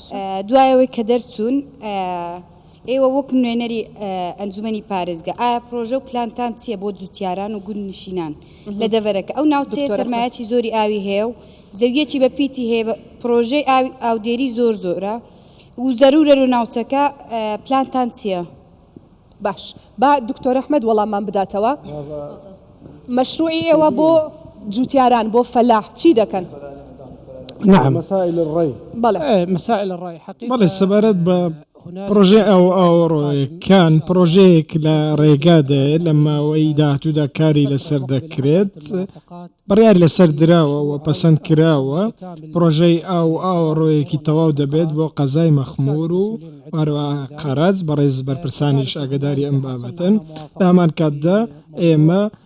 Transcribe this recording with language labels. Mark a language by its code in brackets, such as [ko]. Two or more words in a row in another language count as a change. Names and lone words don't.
[ckb] دوایەوەی کە دەرچوون ئێوە وەک نوێنەری ئەنجومەنی پارێزگا ئایا پرۆژە و پلانتان چییە بۆ جوتیاران و گون نشینان لە دەڤەرەکە ئەو ناوچەیە سەرمایەکی زۆری ئاوی هەیە و زەویەکی بە پیتی هەیە پرۆژەی ئاودێری زۆرە و زەرورە و ناوچەکە پلانتان چییە؟ باش با دکتۆر ئەحمەد وەڵاممان بداتەوە مەشروعی ئێوە بۆ جوتیاران بۆ فەلاح چی دەکەن؟ [ar] نعم مسائل الري مسائل الري حقيقة [ckb] بەڵێ سەبارەت بە پرۆژێ ئەوڕۆیەکان پرۆژەیەک لە ڕێگادایە لە ماوەی داهاتوودا کاری لەسەر دەکرێت بڕیار لەسەر دراوە و پەسەند کراوە پرۆژەی ئاوڕۆیەکی تەواو دەبێت بۆ قەزای مەخمور و هەروە قەرەز بەڕێز بەرپرسانیش ئاگداری ئەم بابەتن لە هەمان کاتدا ئێمە